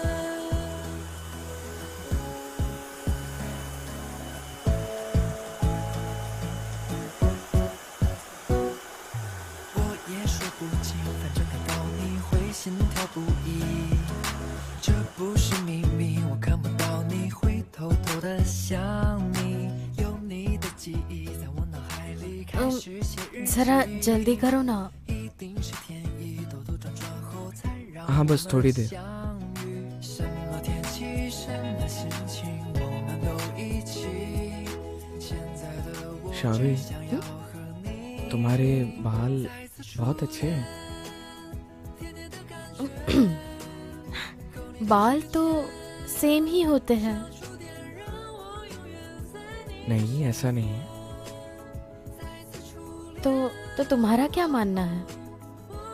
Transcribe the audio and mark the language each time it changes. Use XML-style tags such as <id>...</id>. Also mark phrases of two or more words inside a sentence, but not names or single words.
<zh>我也说不清，反正看到你会心跳不已。这不是秘密，我看不到你，会偷偷的想你。有你的记忆在我脑海里开始写日记。</zh> <hi>जरा जल्दी करो ना।</hi> <zh>一定是天意，兜兜转转后才让</zh> <hi>हाँ, बस थोड़ी देर।</hi> <zh>相遇。什么天气，什么心情，我们都一起。现在的我 शाओरुई, 只想要和你</zh> <hi>तुम्हारे बाल बहुत अच्छे हैं। बाल तो सेम ही होते हैं। नहीं, ऐसा नहीं है। तो तुम्हारा क्या मानना है?</hi>